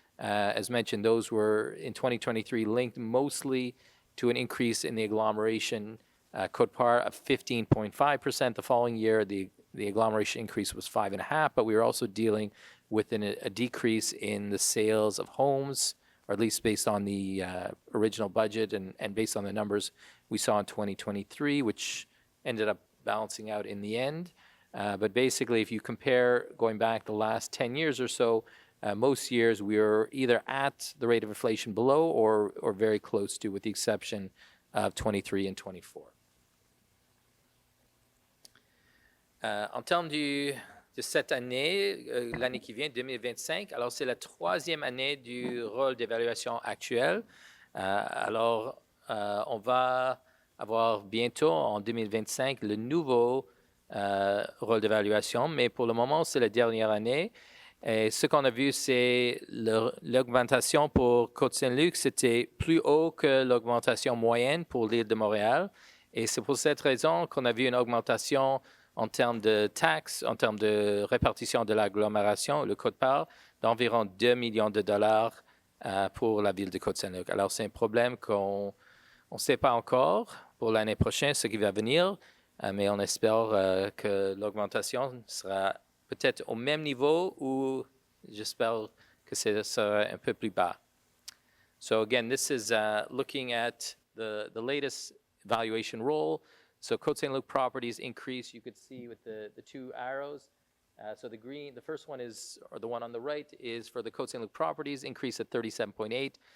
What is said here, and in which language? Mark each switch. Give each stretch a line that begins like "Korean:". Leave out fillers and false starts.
English: As mentioned, those were in 2023 linked mostly to an increase in the agglomeration Côte-Part of 15.5%. The following year, the agglomeration increase was 5.5%, but we were also dealing with a decrease in the sales of homes, or at least based on the original budget and based on the numbers we saw in 2023, which ended up balancing out in the end. But basically, if you compare going back the last 10 years or so, most years we were either at the rate of inflation below or very close to, with the exception of 23 and 24.
French: En termes de cette année, l'année qui vient, 2025, alors c'est la 3e année du rôle d'évaluation actuel. Alors, on va avoir bientôt, en 2025, le nouveau rôle d'évaluation, mais pour le moment, c'est la dernière année. Et ce qu'on a vu, c'est l'augmentation pour Côte-Saint-Luc, c'était plus haut que l'augmentation moyenne pour l'île de Montréal. Et c'est pour cette raison qu'on a vu une augmentation en termes de taxes, en termes de répartition de l'agglomération, le Côte-Part, d'environ 2 millions de dollars pour la ville de Côte-Saint-Luc. Alors, c'est un problème qu'on ne sait pas encore pour l'année prochaine, ce qui va venir, mais on espère que l'augmentation sera peut-être au même niveau ou j'espère que ce sera un peu plus bas.
English: So again, this is looking at the latest valuation roll. So Côte-Saint-Luc properties increase, you could see with the 2 arrows. So the green, the first one is, or the one on the right, is for the Côte-Saint-Luc properties, increase at 37.8.